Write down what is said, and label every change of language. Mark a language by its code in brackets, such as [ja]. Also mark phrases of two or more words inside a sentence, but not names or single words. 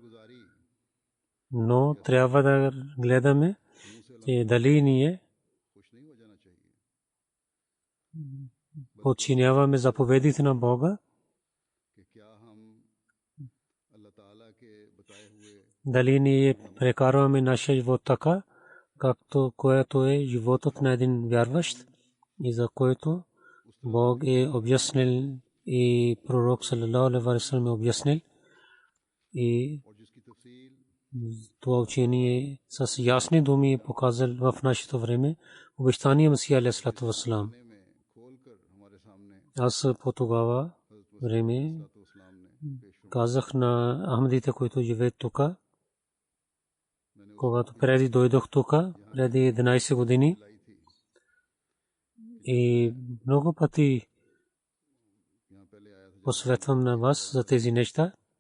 [bg] Но трябва да гледаме дали ние подчиняваме заповедите на Бога, дали ние прекарваме нашия живот така, както което е животът на един вярващ и за който Бог е обяснил и пророк [ar] صلى الله عليه وسلم [bg] е обяснил. И това учение с ясни думи е показал в нашето време обещания Месия [ar] عليه الصلاة والسلام. [bg] Аз по тогава време казах на ахмадите, които живеят тук, когато преди дойдох тук, преди 11 години, и много пъти посветвам на вас за тези неща.